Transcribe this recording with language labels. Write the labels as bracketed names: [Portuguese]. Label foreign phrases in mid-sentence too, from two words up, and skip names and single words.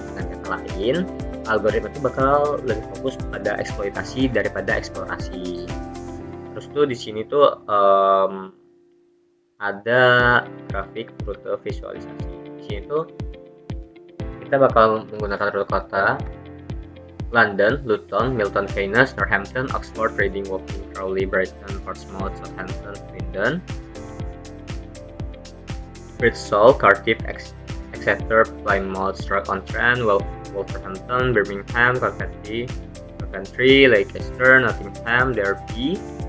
[Indonesian] Dengan kata lain, algoritma itu bakal lebih fokus pada eksploitasi daripada eksplorasi. Terus tuh di sini tuh ada grafik rute visualisasi. Di sini tuh kita bakal menggunakan rute kota London, Luton, Milton Keynes, Northampton, Oxford, Reading, Woking, Crawley, Brighton, Portsmouth, Southampton, Swindon, Bristol, Cardiff, Exeter, Plymouth, Stoke-on-Trent, Wolverhampton, Birmingham, Coventry, Leicester, Nottingham, Derby,